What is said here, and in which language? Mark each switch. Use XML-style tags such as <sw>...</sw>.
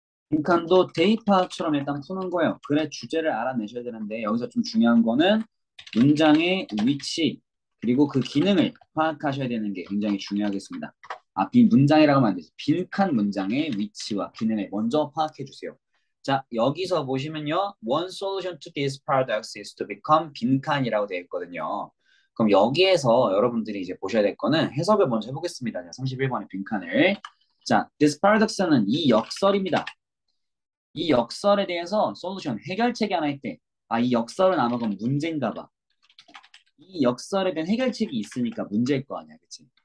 <ko>빈칸도 대입파처럼 일단 푸는 거예요. 글의 주제를 알아내셔야 되는데 여기서 좀 중요한 거는 문장의 위치 그리고 그 기능을 파악하셔야 되는 게 굉장히 중요하겠습니다. 빈 문장이라고 하면 안 되죠. 빈칸 문장의 위치와 기능을 먼저 파악해 주세요. 자, 여기서 보시면요.</ko> <en>One solution to this paradox is to become</en> <ko>빈칸이라고 되어 있거든요. 그럼 여기에서 여러분들이 이제 보셔야 될 거는 해석을 먼저 해보겠습니다. 자, 31번의 빈칸을. 자, this paradox는 이 역설입니다. 이 역설에 대해서 솔루션, 해결책이 하나 있대. 이 역설은 아마 그럼 문제인가 봐. 이 역설에 대한 해결책이 있으니까 문제일 거 아니야, 그치?</ko>